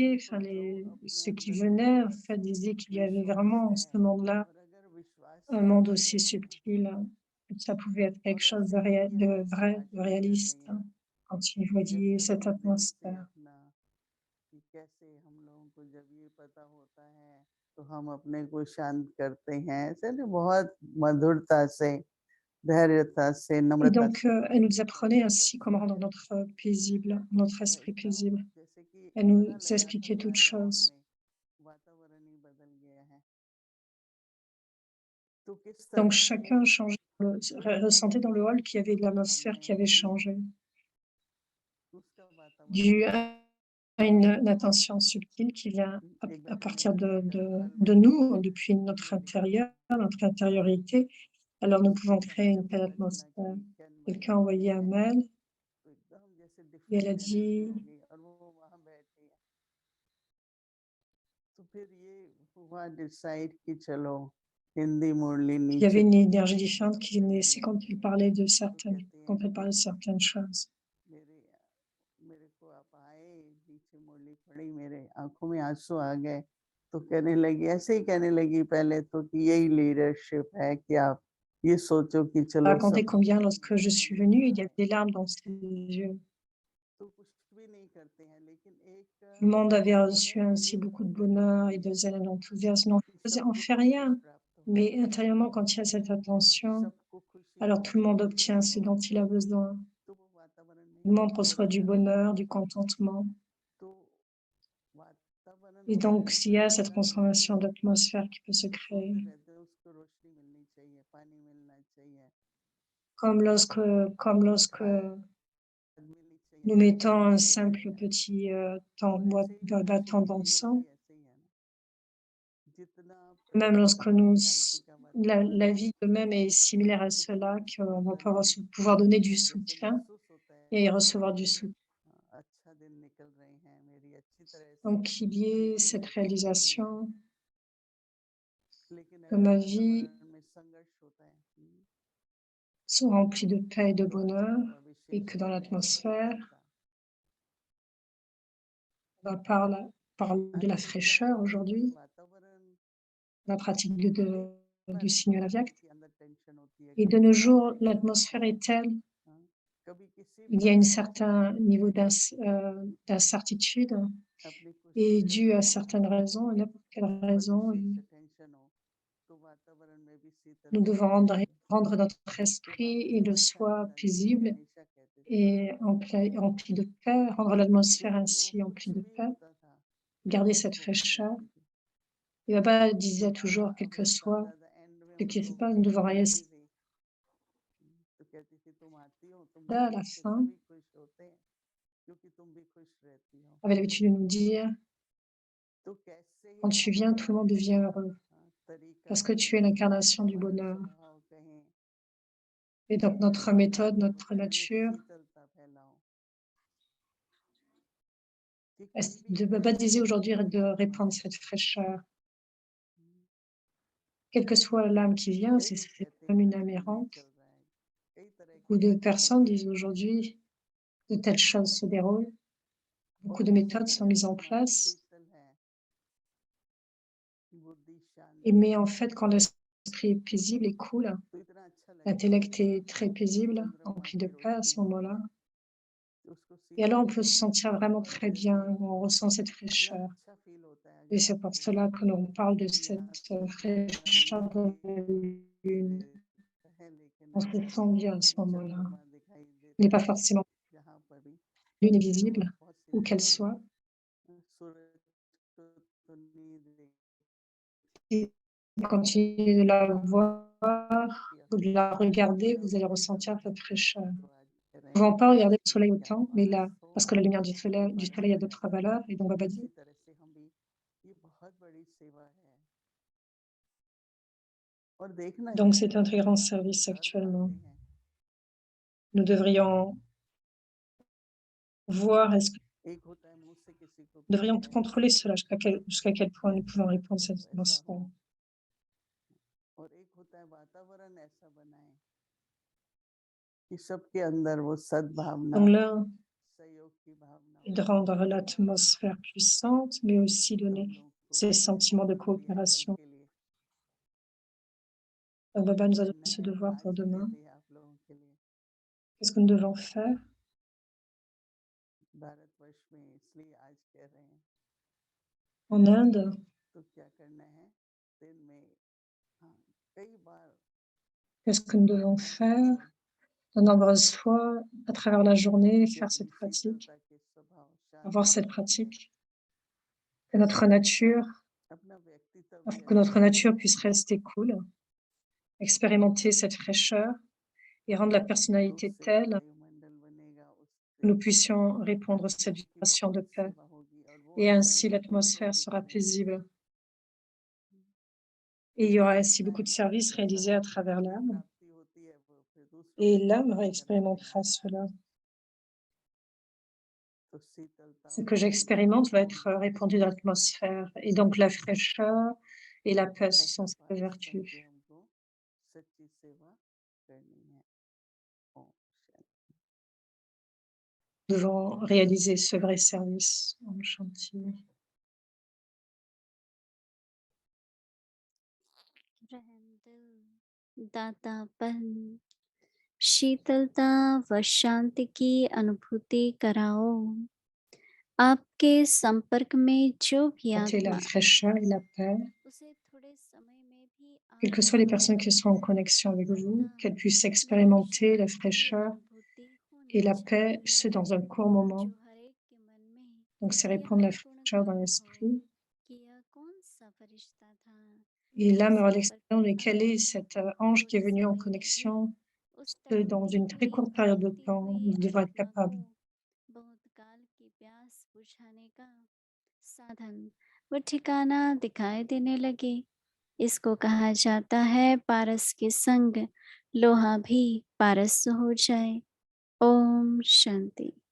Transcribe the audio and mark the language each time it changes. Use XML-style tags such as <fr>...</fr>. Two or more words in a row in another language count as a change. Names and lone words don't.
<fr>conférenciers, enfin</fr> <hi>देखो जो अपने</hi> <fr>ceux qui</fr> <hi>अंदर</hi> <fr>venaient, en</fr> <hi>में</hi> <fr>fait, disaient qu'il y avait</fr> <hi>विश्वास</hi> <fr>vraiment, en</fr> <hi>है,</hi> <fr>ce monde-là,</fr> <hi>और अगर विश्वास</hi> <fr>un</fr> <hi>से</hi> <fr>monde</fr> <hi>आप</hi> <fr>aussi</fr> <hi>चलेंगे</hi> <fr>subtil, que ça pouvait être quelque</fr> <hi>और</hi> <fr>chose</fr> <hi>ऐसे ही</hi> <fr>de</fr> <hi>यहाँ से</hi> <fr>vrai, de</fr> <hi>आगे</hi> <fr>réaliste,</fr> <hi>चलेंगे,</hi> <fr>quand ils voyaient</fr> <hi>जैसे</hi> <fr>cette</fr> <hi>अपने दिल से</hi> <fr>atmosphère.</fr> <hi>अपना कि कैसे हम लोगों को जब ये पता होता है तो हम अपने को शांत करते हैं, ऐसे नहीं बहुत मधुरता से धैर्यता से,</hi> <fr>Et</fr> <hi>नम्रता</hi> <fr>donc,</fr> <hi>से</hi> <fr>elle nous</fr> <hi>बात</hi> <fr>apprenait</fr> <hi>करो, सब</hi> <fr>ainsi comment</fr> <hi>कुछ</hi> <fr>rendre</fr> <hi>है।</hi> <fr>notre</fr> <hi>है</hi> <fr>esprit</fr> <hi>एकदम</hi> <fr>paisible.</fr> <hi>जैसे कि</hi> <fr>Elle</fr> <hi>पता</hi> <fr>nous</fr> <hi>लगा था</hi> <fr>expliquait toutes</fr> <hi>सारे हॉल</hi> <fr>choses.</fr> <hi>में वातावरण ही बदल गया है। तो किस</hi> <fr>Donc</fr> <hi>तरह से</hi> <fr>chacun changeait ressentait dans le hall qu'il y avait de</fr> <hi>जो</hi> <fr>l'atmosphère</fr> <hi>हमने</hi> <fr>qui avait changé,</fr> <hi>उसका वातावरण</hi> <fr>dû</fr> <hi>था।</hi> <fr>à une attention subtile qui vient</fr> <hi>एक</hi> <fr>à</fr> <hi>बार मैंने</hi> <fr>partir</fr> <hi>कहा कि हॉल</hi> <fr>de</fr> <hi>में</hi> <fr>nous, depuis notre</fr> <hi>मेरे</hi> <fr>intérieur, notre intériorité. Alors nous pouvons</fr> <hi>किसी का</hi> <fr>créer une</fr> <hi>जब</hi> <fr>telle</fr> <hi>पता चला</hi> <fr>atmosphère.</fr> <hi>कि कैन</hi> <fr>Quelqu'un a</fr> <hi>भाई</hi> <fr>envoyé un</fr> <hi>है,</hi> <fr>mail</fr> <hi>तो एकदम जैसे</hi> <fr>et elle a</fr> <en>different energy</en> <fr>dit,</fr> <hi>हो गई और वो वहां बैठे हैं। तो फिर ये हुआ डिसाइड कि चलो हिंदी मुरली</hi> <fr>il y avait</fr> <hi>नीचे</hi> <fr>une énergie différente qui naissait</fr> <hi>करेंगे। तो कहते</hi> <fr>quand</fr> <hi>हैं</hi> <fr>elle</fr> <hi>कि</hi> <fr>parlait de certaines choses.</fr> <hi>मेरे मेरे को आप आए, नीचे मुरली पड़ी, मेरे आंखों में आंसू आ गए। तो कहने लगी, ऐसे ही कहने लगी पहले तो कि यही लीडरशिप है कि आप ये सोचो कि</hi> <fr>Elle</fr> <hi>चलो</hi> <fr>racontait</fr> <hi>सब</hi> <fr>combien</fr> <hi>खुशी</hi> <fr>lorsque je suis</fr> <hi>आनंद</hi> <fr>venue, il y avait</fr> <hi>मनाए।</hi> <fr>des larmes dans ses yeux.</fr> <hi>तो कुछ भी नहीं करते हैं, लेकिन एक</hi> <fr>Le monde avait reçu</fr> <hi>अंदर</hi> <fr>ainsi</fr> <hi>ये</hi> <fr>beaucoup de</fr> <hi>फीलिंग</hi> <fr>bonheur et</fr> <hi>आती</hi> <fr>de</fr> <hi>है</hi> <fr>zèle et d'enthousiasme.</fr> <hi>कि</hi> <fr>On</fr> <hi>सबको</hi> <fr>fait</fr> <hi>खुशी</hi> <fr>rien,</fr> <hi>प्राप्त हो</hi> <fr>mais</fr> <hi>रही है,</hi> <fr>intérieurement, quand il y a cette attention,</fr> <hi>सबको खुशी</hi> <fr>alors tout le monde</fr> <hi>मिल</hi> <fr>obtient</fr> <hi>रही</hi> <fr>ce</fr> <hi>हो,</hi> <fr>dont il a besoin.</fr> <hi>तो वो वातावरण</hi> <fr>Le</fr> <hi>में</hi> <fr>monde</fr> <hi>हो</hi> <fr>reçoit du</fr> <hi>रहता है।</hi> <fr>bonheur, du contentement.</fr> <hi>तो वातावरण</hi> <fr>Et</fr> <hi>होता</hi> <fr>donc,</fr> <hi>है</hi> <fr>s'il y a cette</fr> <hi>ऐसा,</hi> <fr>transformation</fr> <hi>लेकिन</hi> <fr>d'atmosphère qui peut se</fr> <hi>जो</hi> <fr>créer,</fr> <hi>सोते रहते हैं उसको रोशनी मिलनी चाहिए, पानी मिलना चाहिए,</hi> <fr>comme lorsque, comme lorsque</fr> <hi>खाद मिलनी चाहिए,</hi> <fr>nous</fr> <hi>तभी</hi> <fr>mettons</fr> <hi>वो</hi> <fr>un</fr> <hi>ग्रो</hi> <fr>simple</fr> <hi>होगा।</hi> <fr>petit</fr> <hi>तो ऐसे ही मनुष्य</hi> <fr>battant</fr> <hi>का जीवन</hi> <fr>d'encens,</fr> <hi>भी ऐसे ही है ना, जितना</hi> <fr>même</fr> <hi>प्रेम</hi> <fr>lorsque</fr> <hi>और शांति का</hi> <fr>la</fr> <hi>वातावरण है,</hi> <fr>vie de même est similaire à cela,</fr> <hi>उतना</hi> <fr>qu'on va</fr> <hi>मन</hi> <fr>pouvoir donner du</fr> <hi>जैसे</hi> <fr>soutien</fr> <hi>महसूस होता है</hi> <fr>et</fr> <hi>कि</hi> <fr>recevoir du</fr> <hi>मेरे</hi> <fr>soutien.</fr> <hi>अच्छा दिन निकल रहे हैं, मेरी अच्छी तरह से</hi> <fr>Donc, qu'il y ait</fr> <hi>जीवन</hi> <fr>cette</fr> <hi>व्यतीत हो रही है।</hi> <fr>réalisation</fr> <hi>लेकिन</hi> <fr>que</fr> <hi>अगर</hi> <fr>ma vie</fr> <hi>वातावरण में संघर्ष होता है,</hi> <fr>soit remplie de paix et de</fr> <hi>तो</hi> <fr>bonheur,</fr> <hi>अनुभव</hi> <fr>et</fr> <hi>विशेष</hi> <fr>que dans</fr> <hi>रूप में नहीं</hi> <fr>l'atmosphère,</fr> <hi>आता।</hi> <fr>on parle de la</fr> <hi>आजकल क्या</hi> <fr>fraîcheur</fr> <hi>होता है कि</hi> <fr>aujourd'hui,</fr> <hi>वातावरण</hi> <fr>la pratique</fr> <hi>एक</hi> <fr>du</fr> <hi>बार</hi> <fr>signe de la</fr> <hi>किसी</hi> <fr>Vierge.</fr> <hi>के अंदर टेंशन होती है,</hi> <fr>Et de</fr> <hi>कभी</hi> <fr>nos</fr> <hi>किसी</hi> <fr>jours,</fr> <hi>के अंदर</hi> <fr>l'atmosphère est telle,</fr> <hi>हाँ, कभी किसी</hi> <fr>il y a un</fr> <hi>बात को</hi> <fr>certain niveau d'incertitude,</fr> <hi>अपनी खुशी</hi> <fr>et</fr> <hi>से</hi> <fr>dû à</fr> <hi>लेकर</hi> <fr>certaines raisons, à n'importe quelle</fr> <hi>और</hi> <fr>raison,</fr> <hi>विशेष टेंशन हो, तो वातावरण में भी</hi> <fr>nous</fr> <hi>शीतलता</hi> <fr>devons</fr> <hi>आ जाती है।</hi> <fr>rendre notre</fr> <hi>तो</hi> <fr>esprit</fr> <hi>बाबा</hi> <fr>et le</fr> <hi>शांति</hi> <fr>soi</fr> <hi>दादा जी</hi> <fr>paisible</fr> <hi>हमेशा कहते थे,</hi> <fr>et rempli de paix, rendre</fr> <hi>तो</hi> <fr>l'atmosphère ainsi</fr> <hi>कुछ</hi> <fr>emplie de</fr> <hi>भी</hi> <fr>paix,</fr> <hi>होता था,</hi> <fr>garder</fr> <hi>बाबा</hi> <fr>cette</fr> <hi>उसको हंस</hi> <fr>fraîcheur.</fr> <hi>लेते थे।</hi> <fr>Et Baba disait toujours, quel que</fr> <hi>वो</hi> <fr>soit</fr> <hi>दादा एंड में</hi> <fr>ce qui se</fr> <hi>उनको</hi> <fr>passe, nous devons</fr> <hi>कहती</hi> <fr>rester</fr> <hi>थी, तो कहती थी तुम आती हो,</hi> <fr>là</fr> <hi>तुम्हारे</hi> <fr>à la</fr> <hi>देख के</hi> <fr>fin,</fr> <hi>सभी खुश होते हैं क्योंकि तुम भी खुश रहती हो।</hi> <fr>avait l'habitude de nous dire,</fr> <hi>तो कैसे</hi> <fr>quand</fr> <hi>ही</hi> <fr>tu viens,</fr> <hi>हमारा</hi> <fr>tout le monde devient heureux,</fr> <hi>तरीका</hi> <fr>parce que tu es</fr> <hi>कहें,</hi> <fr>l'incarnation du</fr> <hi>हमारा</hi> <fr>bonheur.</fr> <hi>स्वभाव कहें,</hi> <fr>Et donc notre</fr> <hi>हर</hi> <fr>méthode, notre</fr> <hi>वातावरण में</hi> <fr>nature,</fr> <hi>शीतलता फैलाओ कि कोई भी</hi> <fr>Baba disait</fr> <hi>कैसा</hi> <fr>aujourd'hui</fr> <hi>भी</hi> <fr>de répandre</fr> <hi>आत्मा</hi> <fr>cette fraîcheur.</fr> <hi>हो,</hi> <fr>Quelle que soit l'âme qui vient,</fr> <hi>कई लोग</hi> <fr>c'est</fr> <hi>कहते हैं</hi> <fr>comme</fr> <hi>कि</hi> <fr>une âme</fr> <hi>आजकल ये</hi> <fr>errante.</fr> <hi>चल रहा है, कई तरह की</hi> <fr>Beaucoup de</fr> <hi>बातें हो</hi> <fr>personnes</fr> <hi>रही</hi> <fr>disent</fr> <hi>हैं</hi> <fr>aujourd'hui de telles choses se déroulent.</fr> <hi>और</hi> <fr>Beaucoup de</fr> <hi>जिस</hi> <fr>méthodes sont</fr> <hi>तरह</hi> <fr>mises</fr> <hi>से</hi> <fr>en</fr> <hi>मन</hi> <fr>place.</fr> <hi>शीतल है, बुद्धि शांत</hi> <fr>Mais</fr> <hi>है,</hi> <fr>en fait, quand l'esprit est paisible et cool,</fr> <hi>तो इतना अच्छा लगता है</hi> <fr>l'intellect est très</fr> <hi>कि</hi> <fr>paisible,</fr> <hi>चंद्रमा</hi> <fr>rempli de</fr> <hi>की</hi> <fr>paix à</fr> <hi>रोशनी</hi> <fr>ce</fr> <hi>होती</hi> <fr>moment-là.</fr> <hi>है, तो उसको</hi> <fr>Et alors, on</fr> <hi>शीतल</hi> <fr>peut se sentir vraiment</fr> <hi>और</hi> <fr>très bien,</fr> <hi>जैसे</hi> <fr>on ressent cette</fr> <hi>इतना</hi> <fr>fraîcheur.</fr> <hi>अच्छा फील होता है</hi> <fr>Et</fr> <hi>अगर</hi> <fr>c'est pour</fr> <hi>आपको</hi> <fr>cela que l'on parle de cette</fr> <hi>यहाँ सुहाना</hi> <fr>fraîcheur de la lune.</fr> <hi>देता है, लेकिन</hi> <fr>On se</fr> <hi>अगर</hi> <fr>sent bien à ce moment-là.</fr> <hi>चंद्रमा दिखाई</hi> <fr>Il n'est</fr> <hi>देता</hi> <fr>pas</fr> <hi>है</hi> <fr>forcément</fr> <hi>जहाँ पर भी,</hi> <fr>lune est</fr> <hi>फिर</hi> <fr>visible,</fr> <hi>वहाँ बहुत</hi> <fr>où qu'elle</fr> <hi>सितारे</hi> <fr>soit.</fr> <hi>सूरज को तो नहीं</hi> <fr>Et continuez de la voir,</fr> <hi>देखती</hi> <fr>de la regarder,</fr> <hi>मैं</hi> <fr>vous allez</fr> <hi>उसकी</hi> <fr>ressentir</fr> <hi>तरफ</hi> <fr>cette fraîcheur.</fr> <hi>तो आज कह रहे</hi> <fr>Nous ne</fr> <hi>हैं</hi> <fr>pouvons pas regarder le</fr> <hi>कि</hi> <fr>soleil</fr> <hi>क्या</hi> <fr>autant, mais</fr> <hi>पास</hi> <fr>là,</fr> <hi>हो,</hi> <fr>parce que la lumière</fr> <hi>ये</hi> <fr>du soleil a</fr> <hi>बड़ा है।</hi> <fr>d'autres valeurs, et donc Baba</fr> <hi>इसी</hi> <fr>dit,</fr> <hi>तरह से हम भी, ये बहुत बड़ी सेवा है और देखना</hi> <fr>donc c'est</fr> <hi>चाहिए</hi> <fr>un très</fr> <hi>हर</hi> <fr>grand</fr> <hi>बार हम</hi> <fr>service</fr> <hi>हर</hi> <fr>actuellement.</fr> <hi>आते हैं</hi> <fr>Nous devrions voir,</fr> <hi>एक होता है मुंह से किसी को</hi> <fr>nous</fr> <hi>कुछ</hi> <fr>devrions</fr> <hi>कहना</hi> <fr>contrôler cela, jusqu'à quel point nous pouvons répondre à cette</fr> <hi>वैसा हो,</hi> <fr>atmosphère.</fr> <hi>और एक होता है वातावरण ऐसा बनाए कि सबके अंदर वो सद्भावना,</hi> <fr>Donc l'un</fr> <hi>सहयोग की भावना</hi> <fr>est</fr> <hi>हो,</hi> <fr>de rendre l'atmosphère puissante, mais aussi</fr> <hi>सब</hi> <fr>donner</fr> <hi>लोग को</hi> <fr>ces</fr> <hi>बताएं</hi> <fr>sentiments de</fr> <hi>क्रियाकल</hi> <fr>coopération.</fr> <hi>के लिए।</hi> <fr>Donc Baba nous a donné ce</fr> <hi>मैं</hi> <fr>devoir</fr> <hi>आज</hi> <fr>pour</fr> <hi>कह</hi> <fr>demain.</fr> <hi>दिया आप लोगों के लिए,</hi> <fr>Qu'est-ce que nous devons faire</fr> <hi>भारतवर्ष में इसलिए आज कह रहे हैं,</hi> <fr>en Inde?</fr> <hi>तो क्या करना है दिन में, हाँ कई बार</hi> <fr>Qu'est-ce que nous devons faire de nombreuses fois à travers la journée, faire cette pratique,</fr> <hi>शीतलता के स्वभाव</hi> <fr>avoir</fr> <hi>शांति</hi> <fr>cette</fr> <hi>के</hi> <fr>pratique, que notre nature,</fr> <hi>अपना व्यक्तित्व भी</hi> <fr>que notre</fr> <hi>अच्छा</hi> <fr>nature</fr> <hi>रहे,</hi> <fr>puisse rester cool, expérimenter cette fraîcheur et rendre la</fr> <hi>तो</hi> <fr>personnalité</fr> <hi>उससे</hi> <fr>telle</fr> <hi>वायुमंडल बनेगा,</hi> <fr>que</fr> <hi>उससे</hi> <fr>nous puissions répandre cette</fr> <hi>आत्मा की</hi> <fr>vibration de</fr> <hi>बहुत</hi> <fr>paix.</fr> <hi>सेवा होगी और वो</hi> <fr>Et</fr> <hi>हमारा</hi> <fr>ainsi,</fr> <hi>जीवन</hi> <fr>l'atmosphère sera</fr> <hi>प्रज्वलित करेगा।</hi> <fr>paisible. Et il y aura ainsi</fr> <hi>चलता</hi> <fr>beaucoup de</fr> <hi>है</hi> <fr>services</fr> <hi>तो</hi> <fr>réalisés à</fr> <hi>सर्वोत्तम</hi> <fr>travers</fr> <hi>जो</hi> <fr>l'âme.</fr> <hi>प्राप्ति होती है वो फिर दूसरों</hi> <fr>Et</fr> <hi>को</hi> <fr>l'âme</fr> <hi>प्राप्त कराती</hi> <fr>expérimentera</fr> <hi>है।</hi> <fr>cela.</fr> <hi>तो शीतलता</hi> <fr>Ce que</fr> <hi>वायुमंडल</hi> <fr>j'expérimente va</fr> <hi>में</hi> <fr>être</fr> <hi>होना</hi> <fr>répandu dans</fr> <hi>चाहिए।</hi> <fr>l'atmosphère. Et donc la fraîcheur et la paix, ce</fr> <hi>ऐसा</hi> <fr>sont ces</fr> <hi>पारस बन</hi> <fr>vertus.</fr> <hi>के हमको सच्ची सेवा करनी है। ओम शांति।</hi> <fr>Nous devons réaliser ce vrai service en chantier.</fr> <hi>रहमदिल, दातापन, शीतलता व शांति की अनुभूति कराओ। आपके संपर्क में जो भी</hi> <fr>Sentez la</fr> <hi>आत्मा</hi> <fr>fraîcheur et la paix,</fr> <hi>उसे थोड़े समय में भी</hi> <fr>quelles</fr> <hi>आप</hi> <fr>que soient les personnes</fr> <hi>पाएं।</hi> <fr>qui sont en connexion avec vous, qu'elles puissent</fr> <hi>व</hi> <fr>expérimenter la</fr> <hi>शांति की</hi> <fr>fraîcheur</fr> <hi>अनुभूति</hi> <fr>et</fr> <hi>होनी</hi> <fr>la paix,</fr> <hi>चाहिए,</hi> <fr>ce dans un court moment.</fr> <hi>जो हर एक के मन में</hi> <fr>Donc c'est</fr> <hi>यह</hi> <fr>répandre la fraîcheur dans</fr> <hi>गुणगान हो</hi> <fr>l'esprit.</fr> <hi>कि यह कौन सा फरिश्ता था</hi> <fr>Et</fr> <hi>जो</hi> <fr>l'âme aura</fr> <hi>संपर्क</hi> <fr>l'expérience</fr> <hi>में</hi> <fr>de quel</fr> <hi>आया,</hi> <fr>est cet ange qui est</fr> <hi>थोड़े</hi> <fr>venu en</fr> <hi>समय में भी</hi> <fr>connexion</fr> <hi>उस</hi> <fr>dans</fr> <hi>तड़पती</hi> <fr>une très</fr> <hi>हुई</hi> <fr>courte période de</fr> <hi>भटकती</hi> <fr>temps.</fr> <hi>हुई</hi> <fr>Nous devons être</fr> <hi>आत्मा को</hi> <fr>capables.</fr> <hi>बहुत काल की प्यास बुझाने का साधन व ठिकाना दिखाई देने लगे। इसको कहा जाता है पारस के संग लोहा भी पारस हो जाए। ओम शांति।</hi>